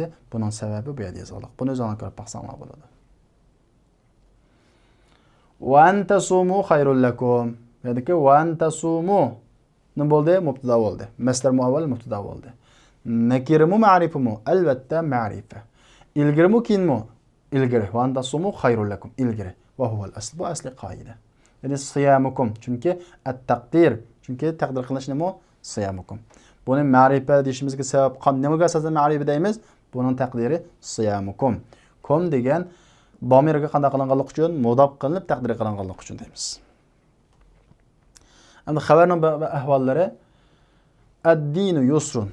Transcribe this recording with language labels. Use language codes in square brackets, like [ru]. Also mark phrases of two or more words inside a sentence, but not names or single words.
[uz] Buning sababi bu yerda yozilgan. Buni o'zingizlar ko'rib baxsanglar bo'ladi. [ar] وأن تصوموا خير لكم. [uz] Ya'ni [ar] وأن تصوموا [uz] nima bo'ldi? Mubtada bo'ldi. Masdar muavval mubtada bo'ldi. Nakirimi ma'rifimi? Albatta ma'rifa. İlgirimi keyinmi? İlgiri. [ar] وأن تصوموا خير لكم. [uz] İlgiri. [ar] وهو الأصل. [uz] Bu asli qoida. Yani siyamukum. Çünkü at-taqdir. Çünkü taqdir qilish nima? Siyamukum. Buni ma'rifa deyishimizga sabab nimaga asosan ma'rifa deymiz? Buning taqdiri siyamukum. Kum degan bomirga qanday qilinganlik uchun mudaf qilinib taqdir qilinganlik uchun deymiz. Endi xabarning ahvollari [ar] الدين يسر.